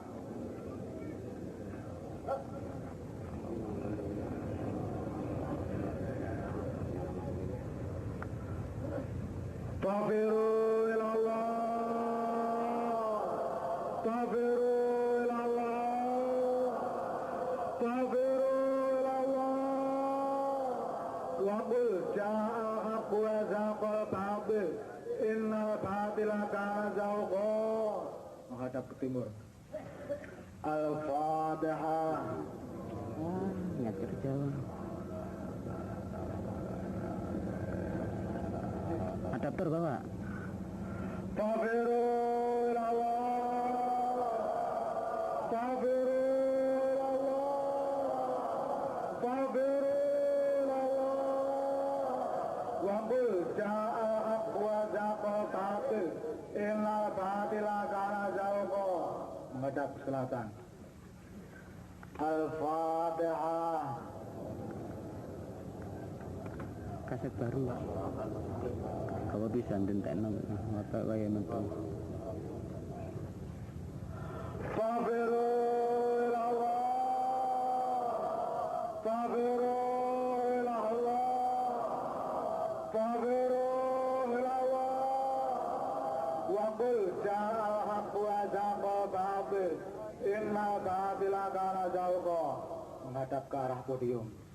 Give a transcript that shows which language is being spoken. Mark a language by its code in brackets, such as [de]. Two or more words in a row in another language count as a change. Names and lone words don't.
[ar] ففروا إلى الله ففروا إلى الله ففروا إلى الله وقل جاء الحق وزهق الباطل إن الباطل كان زهوقا [id] menghadap ke timur. [ar] Al-Fatihah. [id] Nggak kerja. Adaptor bawa. [ar] ففروا إلى الله ففروا إلى الله ففروا إلى الله وقل جاء الحق وزهق الباطل إن الباطل كان زهوقا [id] menghadap ke selatan. [ar] Al-Fatihah. [id] Kaset baru. Kalau bisa [jv] ndentekno apa kaya mentu. [ar] ففروا إلى الله ففروا إلى الله ففروا إلى الله وقل جاء الحق وزهق الباطل إن الباطل كان زهوقا [id] menghadap ke arah podium.